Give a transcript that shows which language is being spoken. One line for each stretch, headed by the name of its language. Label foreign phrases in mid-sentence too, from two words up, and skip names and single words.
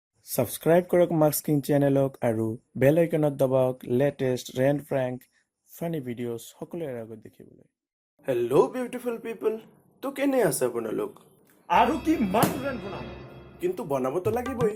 Assamese: Subscribe korok Max King channelok aru
English: bell iconot
Assamese: দবাক
English: latest rant prank funny videos
Assamese: সকলো আগত দেখিবলৈ.
English: Hello beautiful people.
Assamese: তো কেনে আছে আপোনালোক? আৰু কি মান rant বনাম. কিন্তু বনাব তো লাগিবই.